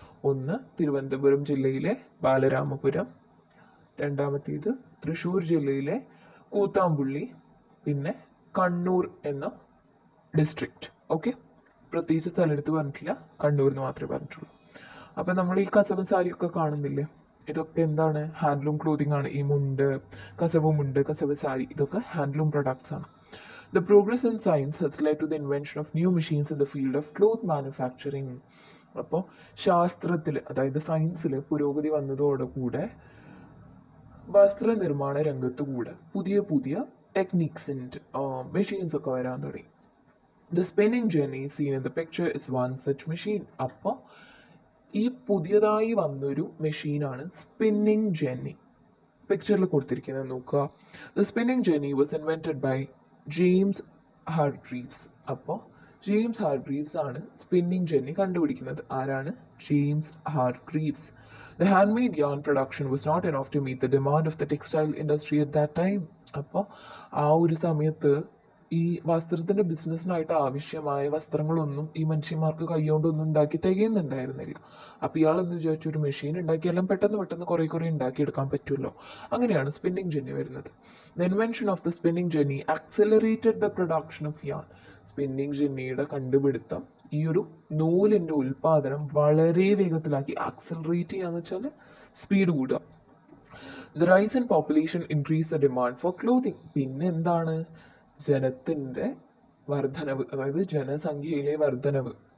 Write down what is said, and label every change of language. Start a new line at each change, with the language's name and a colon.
Malayalam: ഒന്ന് തിരുവനന്തപുരം ജില്ലയിലെ ബാലരാമപുരം, രണ്ടാമത്തേത് തൃശ്ശൂർ ജില്ലയിലെ കൂത്താമ്പുള്ളി, പിന്നെ കണ്ണൂർ എന്ന ഡിസ്ട്രിക്റ്റ്. ഓക്കെ. പ്രത്യേകിച്ച് സ്ഥലത്ത് പറഞ്ഞിട്ടില്ല, കണ്ണൂരിന് മാത്രമേ പറഞ്ഞിട്ടുള്ളൂ. അപ്പം നമ്മൾ ഈ കസവ് സാരിയൊക്കെ കാണുന്നില്ലേ, ഇതൊക്കെ എന്താണ്? ഹാൻഡ്ലൂം ക്ലോത്തിങ് ആണ്. ഈ മുണ്ട്, കസവ് സാരി, ഇതൊക്കെ ഹാൻഡ്ലൂം പ്രൊഡക്ട്സ് ആണ്.
English: The progress in science has led to the invention of new machines in the field of cloth manufacturing.
Malayalam: അപ്പോൾ ശാസ്ത്രത്തിൽ, അതായത് സയൻസിൽ പുരോഗതി വന്നതോടുകൂടെ വസ്ത്രനിർമ്മാണ രംഗത്ത് കൂടെ പുതിയ പുതിയ ടെക്നിക്സ് ആൻഡ് മെഷീൻസ് ഒക്കെ വരാൻ തുടങ്ങി.
English: The spinning jenny seen in the picture is one such machine.
Malayalam: അപ്പോൾ ഈ പുതിയതായി വന്നൊരു മെഷീനാണ് സ്പിന്നിങ് ജെന്നി. പിക്ചറിൽ കൊടുത്തിരിക്കുന്നത് നോക്കുക.
English: The spinning jenny was invented by James Hargreaves.
Malayalam: അപ്പോൾ ജെയിംസ് ഹാർഗ്രീവ്സ് ആണ് സ്പിന്നിങ് ജെന്നി കണ്ടുപിടിക്കുന്നത്. ആരാണ്? James Hargreaves.
English: The handmade yarn production was not enough to meet the demand of the textile industry at that time.
Malayalam: അപ്പോൾ ആ ഒരു സമയത്ത് ഈ വസ്ത്രത്തിൻ്റെ ബിസിനസ്സിനായിട്ട് ആവശ്യമായ വസ്ത്രങ്ങളൊന്നും ഈ മനുഷ്യന്മാർക്ക് കൈകൊണ്ടൊന്നും ഉണ്ടാക്കി തികയുന്നുണ്ടായിരുന്നില്ല. അപ്പോൾ ഇയാളെന്ന് വിചാരിച്ചു ഒരു മെഷീൻ ഉണ്ടാക്കിയെല്ലാം പെട്ടെന്ന് കുറേ ഉണ്ടാക്കിയെടുക്കാൻ പറ്റുമല്ലോ. അങ്ങനെയാണ് സ്പിന്നിങ് ജെന്നി വരുന്നത്.
English: The invention of the spinning jenny accelerated the production of yarn.
Malayalam: Spinning ജെന്നിയുടെ കണ്ടുപിടുത്തം ഈ ഒരു നൂലിൻ്റെ ഉൽപാദനം വളരെ വേഗത്തിലാക്കി. ആക്സലറേറ്റ് ചെയ്യാന്ന് വെച്ചാൽ സ്പീഡ് കൂടുക.
English: The rise in population increase the demand for clothing.
Malayalam: പിന്നെ എന്താണ്? ജനത്തിൻ്റെ വർധനവ്, അതായത് ജനസംഖ്യയിലെ വർധനവ്.